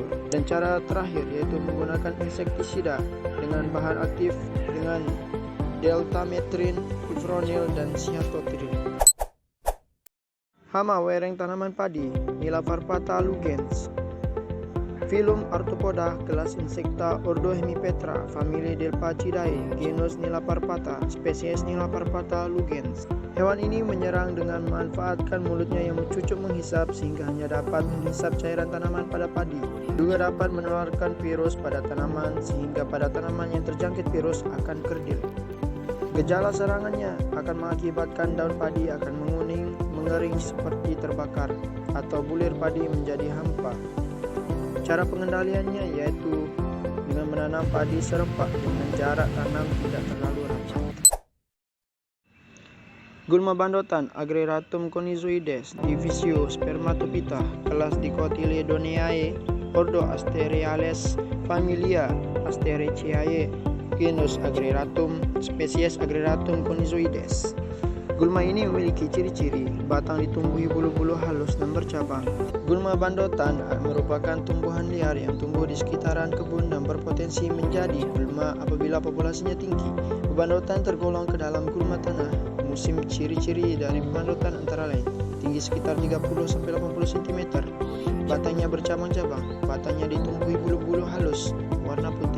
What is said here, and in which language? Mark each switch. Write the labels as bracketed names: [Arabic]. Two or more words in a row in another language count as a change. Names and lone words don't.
[Indonesian] Dan cara terakhir yaitu menggunakan insektisida dengan bahan aktif dengan deltametrin, fipronil, dan cyatotrin. Hama wereng tanaman padi, Nilaparpata lugens. Filum Arthropoda, kelas Insecta, ordo Hemipetra, famili Delphacidae, genus Nilaparpata, spesies Nilaparpata lugens. Hewan ini menyerang dengan memanfaatkan mulutnya yang mencucuk menghisap sehingga hanya dapat menghisap cairan tanaman pada padi. Juga dapat menularkan virus pada tanaman sehingga pada tanaman yang terjangkit virus akan kerdil. Gejala serangannya akan mengakibatkan daun padi akan menguning, mengering seperti terbakar, atau bulir padi menjadi hampa. Cara pengendaliannya yaitu dengan menanam padi serempak dengan jarak tanam tidak terlalu rapat. Gulma bandotan Ageratum conizoides, divisio Spermatophyta, kelas Dicotyledoniae, ordo Asteriales, familia Asteraceae, genus Ageratum, spesies Ageratum conizoides. Gulma ini memiliki ciri-ciri batang ditumbuhi bulu-bulu halus dan bercabang. Gulma bandotan merupakan tumbuhan liar yang tumbuh di sekitaran kebun dan berpotensi menjadi gulma apabila populasinya tinggi. Bandotan tergolong ke dalam gulma tanah. Musim ciri-ciri dari bandotan antara lain: tinggi sekitar 30-80 cm, batangnya bercabang-cabang, batangnya ditumbuhi bulu-bulu halus, warna putih.